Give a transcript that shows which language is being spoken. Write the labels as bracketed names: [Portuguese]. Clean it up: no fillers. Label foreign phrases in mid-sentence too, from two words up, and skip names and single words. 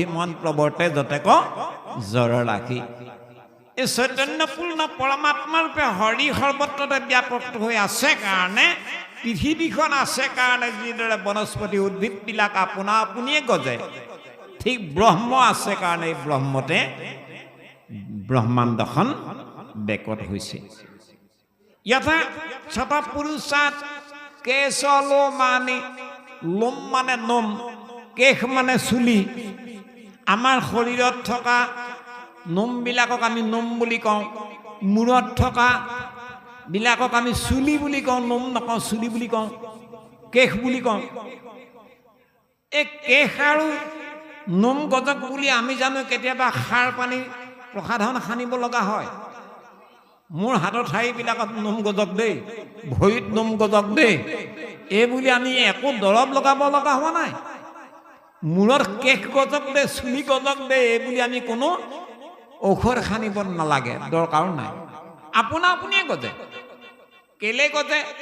[Assamese] মন প্ৰৱৰ্তে যতেক জৰ ৰাখি এই চৈতন্যপূৰ্ণ পৰমাত্মা ৰূপে হৰি সৰ্বত্ৰতে ব্যাপক হৈ আছে কাৰণে পৃথিৱীখন আছে কাৰণে যিদৰে বনস্পতি উদ্ভিদবিলাক আপোনা আপুনিয়ে গজে ঠিক ব্ৰহ্ম আছে কাৰণে এই ব্ৰহ্মতে ব্ৰহ্মাণ্ডখন বেকত হৈছে [Sanskrit] यथा छटा पुरुषात केशलो [Assamese] মানে লোম মানে নোম কেশ মানে চুলি আমাৰ শৰীৰত থকা নোম বিলাকক আমি নোম বুলি কওঁ মূৰত থকা বিলাকক আমি চুলি বুলি কওঁ নোম নকওঁ চুলি বুলি কওঁ কেশ বুলি কওঁ এ কেশ আৰু নোম গজক বুলি আমি জানো কেতিয়াবা খাৰ পানী প্ৰসাধন খানিব লগা হয় মোৰ হাতৰ ঠাইবিলাকত নোম গজক দেই ভৰিত নোম গজক দেই এই বুলি আমি একো দৰৱ লগাব লগা হোৱা নাই মূৰৰ কেশ গজক দে চুলি গজক দে এই বুলি আমি কোনো ঔষধ খানিব নালাগে দৰকাৰ নাই আপোনা আপুনিয়ে গজে কেলে গজে